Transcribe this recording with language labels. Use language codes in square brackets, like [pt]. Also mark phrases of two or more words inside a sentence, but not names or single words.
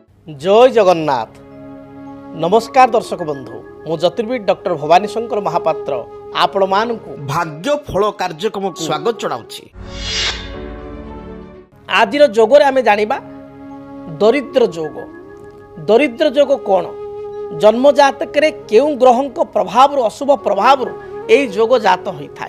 [or] ଜୟ ଜଗନ୍ନାଥ। ନମସ୍କାର ଦର୍ଶକ ବନ୍ଧୁ, ମୁଁ ଜ୍ୟୋତିର୍ବିଦ ଡକ୍ଟର ଭବାନୀ ଶଙ୍କର ମହାପାତ୍ର ଆପଣ ମାନଙ୍କୁ ଭାଗ୍ୟ ଫଳ କାର୍ଯ୍ୟକ୍ରମକୁ ସ୍ୱାଗତ ଜଣାଉଛି। ଆଜିର ଯୋଗରେ ଆମେ ଜାଣିବା ଦରିଦ୍ର ଯୋଗ। ଦରିଦ୍ର ଯୋଗ କଣ? ଜନ୍ମ ଜାତକରେ କେଉଁ ଗ୍ରହଙ୍କ ପ୍ରଭାବ ଅଶୁଭ ପ୍ରଭାବ ଏହି ଯୋଗ ଜାତ ହୋଇଥାଏ।